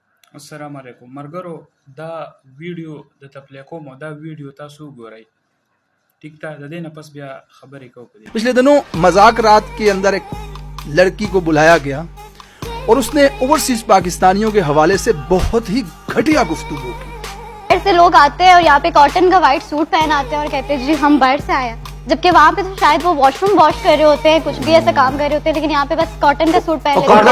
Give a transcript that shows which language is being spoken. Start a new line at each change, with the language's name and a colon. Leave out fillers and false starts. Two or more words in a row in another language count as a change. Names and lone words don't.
Pashto: السلام علیکم مرګرو. دا ویډیو د تپلی کوم دا ویډیو تاسو ګورئ.
Urdu: ٹھیک تھا
Pashto: د دې نه پس بیا خبرې کوو.
Urdu: پچھلے دنوں مذاق رات کے اندر ایک لڑکی کو بلایا گیا اور اس نے اوورسیز پاکستانیوں کے حوالے سے بہت ہی گھٹیا گفتگو کی. باہر سے لوگ آتے ہیں اور یہاں پہ کاٹن کا وائٹ سوٹ پہن آتے ہیں اور کہتے ہیں جی ہم باہر سے آئے ہیں، جبکہ وہاں پہ تو شاید وہ واش روم واش کر رہے ہوتے ہیں، کچھ بھی ایسا کام کر رہے ہوتے ہیں، لیکن یہاں پہ بس کاٹن کا سوٹ پہن